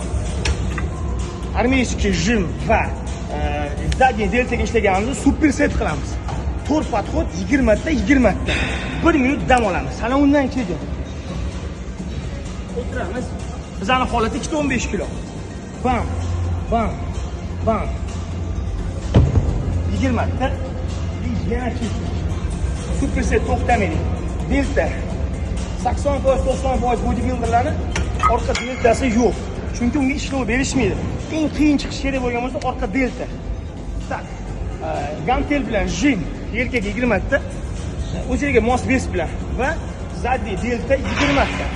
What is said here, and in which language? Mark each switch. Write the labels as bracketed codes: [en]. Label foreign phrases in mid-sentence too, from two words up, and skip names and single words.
[uz] Armeyskiy jim va zadniy deltaga ishlaganimizda superset qilamiz. 4 podxod 20 ta 20 ta. 1 minut dam olamiz. Ana undan keyin o'tiramiz. Bizning holat 215 kilo. Bam, bam, bam. 20 ta. Yana keyin. Superset to'xtamaydi. Delta 80% 90% bodybuilderlarning orqa deltasi yo'q. Chunki unga ishlov berishmaydi. Eng qiyin chiqish kerak bo'lgan bo'lsa orqa delta. Tak. Gantel bilan jim yelkaga 20 ta, o'ziga mos bes bilan va zadniy delta 20 ta.